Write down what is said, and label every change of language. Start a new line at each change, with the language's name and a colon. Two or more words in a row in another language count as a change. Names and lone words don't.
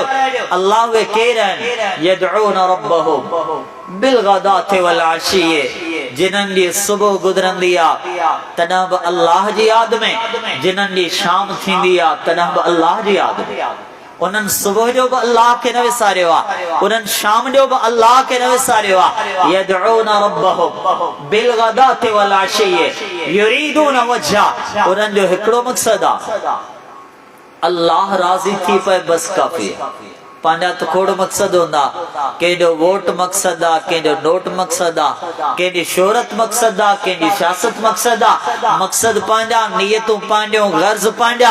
Sindhi: अल्लाह उहे केरु आहिनि,
Arabic: يدعون ربهم بالغداة والعشي,
Sindhi: जिन्हनि जी सुबुह गुज़रंदी आहे तॾहिं बि अल्लाह जी यादि में, जिन्हनि जी शाम थींदी आहे तॾहिं बि अल्लाह जी यादि में। उन्हनि सुबुह जो बि अल्लाह खे न विसारियो आहे, उन्हनि शाम जो बि अल्लाह खे न विसारियो आहे।
Arabic: يدعون ربهم بالغداة والعشي يريدون وجهه,
Sindhi: उन्हनि जो हिकिड़ो मक़सदु आहे, अल्लाह राज़ी थी पए बस काफ़ी आहे। पंहिंजा त खोड़ मक़सद हूंदा, कंहिंजो वोट मक़सद आहे, कंहिंजो नोट मक़सद आहे, कंहिंजी शोहरत मक़सद आहे, कंहिंजी सियासत मक़सद आहे। मक़सद पंहिंजा, नियतूं पंहिंजो, गर्ज़ पंहिंजा।